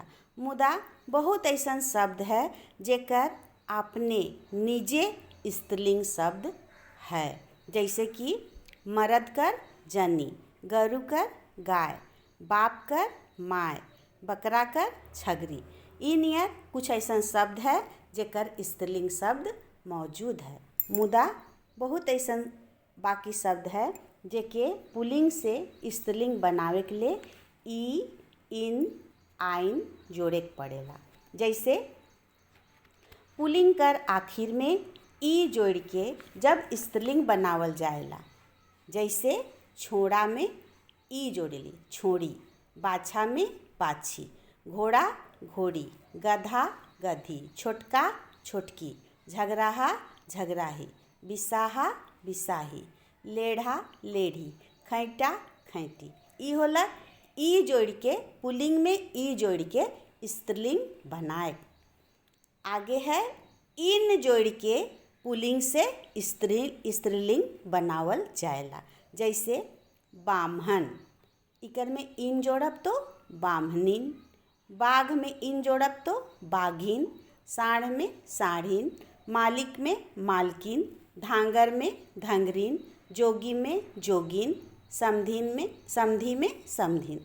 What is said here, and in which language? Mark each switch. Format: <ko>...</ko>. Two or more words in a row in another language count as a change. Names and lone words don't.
<sck>मुदा बहुत ऐसन शब्द है जेकर अपने निजे स्त्रीलिंग शब्द है, जैसे कि मर्द कर जनी, गरु कर गाय, बाप कर माय, बकरा कर छगरी। इ नियर कुछ ऐसा शब्द है जेकर स्त्रीलिंग शब्द मौजूद है। मुदा बहुत ऐसा बाकी शब्द है जेके पुल्लिंग से स्त्रीलिंग बनावे के लिए ई, इन, आइन जोड़े के पड़ेला। जैसे पुल्लिंग कर आखिर में ई जोड़ के जब स्त्रीलिंग बनावल जाएला, जैसे छोड़ा में ई जोड़ली छोड़ी, बाछा में बाछी, घोड़ा घोड़ी, गधा गधी, छोटका छोटकी, झगराहा झगराही, बिसाहा बिसाही, लेढ़ा लेढ़ी, खैटा खैटी। ई होला ई जोड़ के पुल्लिंग में ई जोड़ के स्त्रीलिंग बनाए। आगे है इन जोड़ के पुल्लिंग से स्त्रीलिंग बनावल जाएला। जैसे बाम्हन, इकर में इन जोड़ब तो बाम्हनिन, बाघ में इन जोड़ब तो बाघिन, साढ़ में साढ़िन, मालिक में मालकिन, धांगर में धंगरिन, जोगी में जोगिन, समधी में समधिन।</sck>